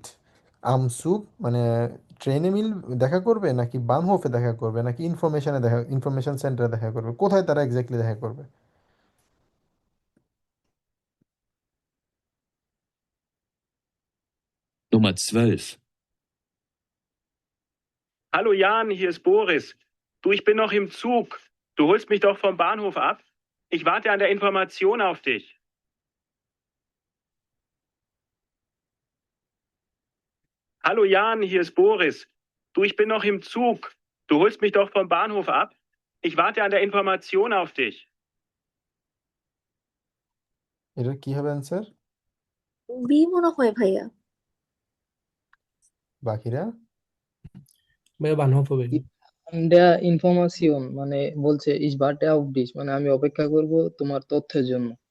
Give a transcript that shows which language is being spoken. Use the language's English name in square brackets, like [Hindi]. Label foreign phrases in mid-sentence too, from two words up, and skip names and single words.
[Bangla] আমসুক মানে ট্রেনে দেখা করবে, নাকি বানহোফে দেখা করবে, নাকি ইনফরমেশন সেন্টারে দেখা করবে, কোথায় তারা এক্স্যাক্টলি দেখা করবে? [German] Nummer 12. Hallo Jan, hier ist Boris. Du, ich bin noch im Zug. Du holst mich doch vom Bahnhof ab? Ich warte an der Information auf dich. Hallo Jan, hier ist Boris. Du, ich bin noch im Zug. Du holst mich doch vom Bahnhof ab? Ich warte an der Information auf dich. [Bangla] এটা কি হবে অ্যান্সার? বি মনে হয় ভাইয়া। বাকিরা? বানহফ হবে। [German] der Information [Bangla] মানে বলছে [German] ich warte auf dich, [Bangla] মানে আমি অপেক্ষা করব তোমার তথ্যের জন্য।